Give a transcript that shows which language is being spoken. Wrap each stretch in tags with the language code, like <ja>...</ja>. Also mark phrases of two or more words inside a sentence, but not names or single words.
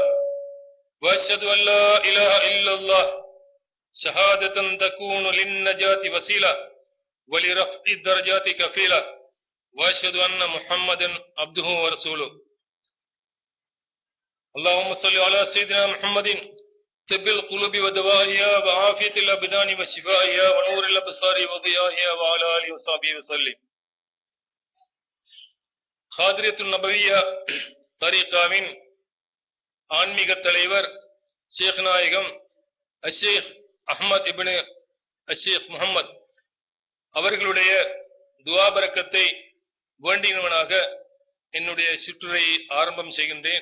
<ar>وأشهد أن لا إله إلا الله شهادة تكون للنجاة وسيلة ولرفع الدرجات كفيلة. وأشهد أن محمدا عبده ورسوله. اللهم صل على سيدنا محمد طب القلوب ودوائها وعافية الأبدان وشفائها ونور الأبصار وضيائها وعلى آله وصحبه وسلم.</ar> <ta>காதிரியத்து நபவியா தரீகாவின் ஆன்மீக தலைவர் ஷேக் நாயகம் அஷேக் அஹ்மத் இப்னு அஷேக் முஹம்மத் அவர்களுடைய துஆ பரக்கத்தை வேண்டினவனாக என்னுடைய சிற்றுரையை ஆரம்பம் செய்கின்றேன்.</ta>